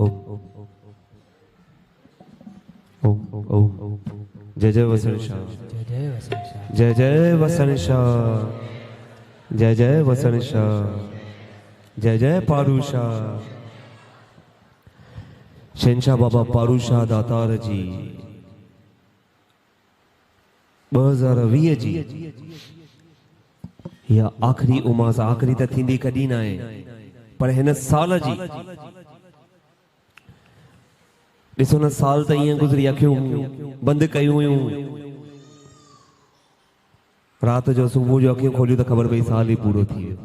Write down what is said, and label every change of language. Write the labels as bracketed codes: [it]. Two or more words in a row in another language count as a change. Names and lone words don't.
[sd] जय जय वसंत शाह, जय जय वसंत शाह, जय जय वसंत शाह, जय जय पारूशाह। शहनशाह बाबा पारूशाह दातार जी 2020 जी या आखिरी उमास, आखिरी त थींदी कॾहिं न आहे, पर हिन साल जी ॾिसो न, साल त ईअं गुज़री, अखियूं बंदि कयूं हुयूं, राति जो सुबुह जो अखियूं खोलियूं त ख़बर पई साल ई पूरो थी वियो।